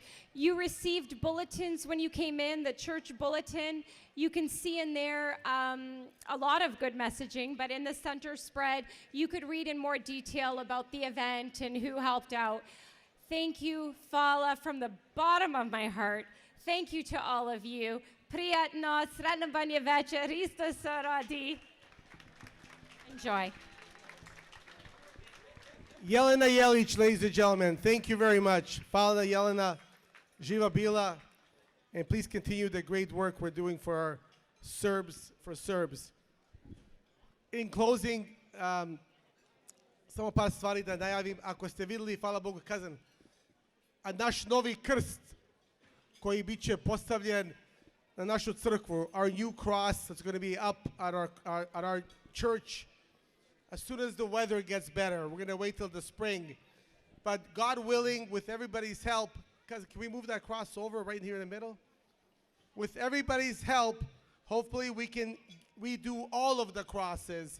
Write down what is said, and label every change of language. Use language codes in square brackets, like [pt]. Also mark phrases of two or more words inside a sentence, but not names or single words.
[en] You received bulletins when you came in, the church bulletin. You can see in there a lot of good messaging, but in the center spread, you could read in more detail about the event and who helped out. Thank you, Fala, from the bottom of my heart. Thank you to all of you. [sr] Prijatno, sretna Badnje Vece, Hristos se rodi. [en] Enjoy. Jelena Jelić, ladies and gentlemen, thank you very much. [sr] Hvala Jelena, Živa Bila, [en] and please continue the great work we're doing for our Serbs, for Serbs. In closing, [sr] samo par stvari da najavim. Ako ste vidjeli, hvala Bogu, kazan, a naš novi krst koji bit će postavljen na našu crkvu, [en] our new cross that's going to be up at our church, as soon as the weather gets better. We're going to wait till the spring. But God willing, with everybody's help, can we move that cross over right here in the middle? With everybody's help, hopefully we do all of the crosses.